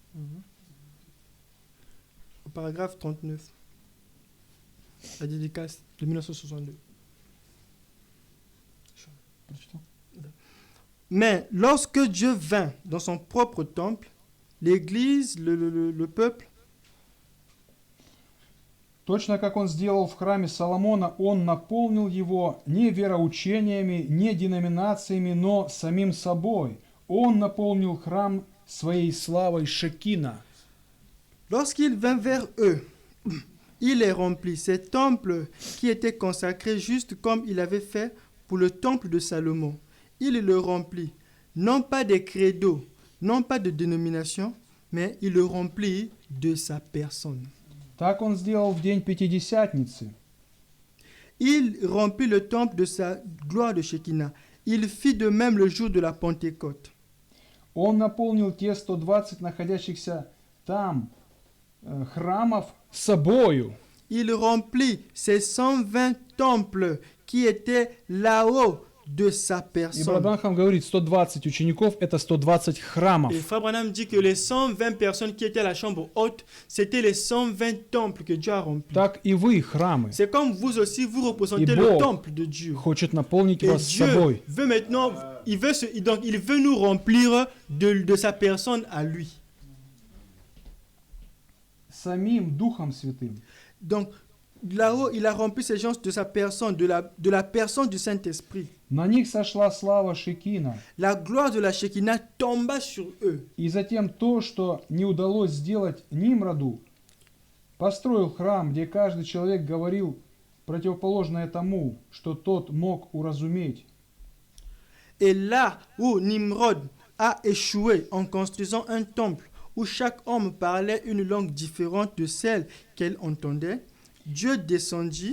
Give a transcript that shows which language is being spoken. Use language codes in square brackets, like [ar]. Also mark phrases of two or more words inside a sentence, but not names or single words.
[fr] Au paragraphe 39, la dédicace de 1962. [ru] Прочитал? [fr] Mais lorsque Dieu vint dans son propre temple, l'Église, le peuple, [ru] Точно как Он сделал в храме Соломона, Он наполнил его не вероучениями, не деноминациями, но самим собой. Он наполнил храм своей славой Шекина. [fr] lorsqu'il vint vers eux, il les remplit. Ces temples qui étaient consacrés juste comme il avait fait pour le temple de Salomon. Il le remplit, non pas des credos, non pas de dénomination, mais il le remplit de sa personne. [ru] Так Он сделал в день Пятидесятницы. [fr] Il remplit le temple de sa gloire de Shekinah. Il fit de même le jour de la Pentecôte. [ru] Он наполнил те 120 находящихся там храмов собою. [fr] Il remplit ces 120 temples qui étaient là-haut de sa [ru] И [fr] personne. [ru] брат Бранхам говорит, 120 учеников – это 120 храмов. [fr] Et Frère Branham dit que les 120 personnes qui étaient à la chambre haute, c'était les 120 temples que Dieu a remplis. [ru] Так и вы храмы. [fr] C'est comme vous aussi, vous représentez Et le [ru] Бог [fr] temple de Dieu. [ru] Хочет наполнить [fr] Et [ru] вас [fr] Dieu [ru] собой. [fr] veut maintenant, donc il veut nous remplir de sa personne à lui. [ru] Самим Духом Святым. [fr] Donc là-haut, il a rempli ces gens de sa personne, de la personne du Saint-Esprit. [ru] На них сошла слава Шекина. [fr] La gloire de la Shekinah tomba sur eux. [ru] И затем то, что не удалось сделать Нимроду, построил храм, где каждый человек говорил противоположное тому, что тот мог уразуметь. [fr] Et là où Nimrod a échoué en construisant un temple où chaque homme parlait une langue différente de celle qu'elle entendait, Dieu descendit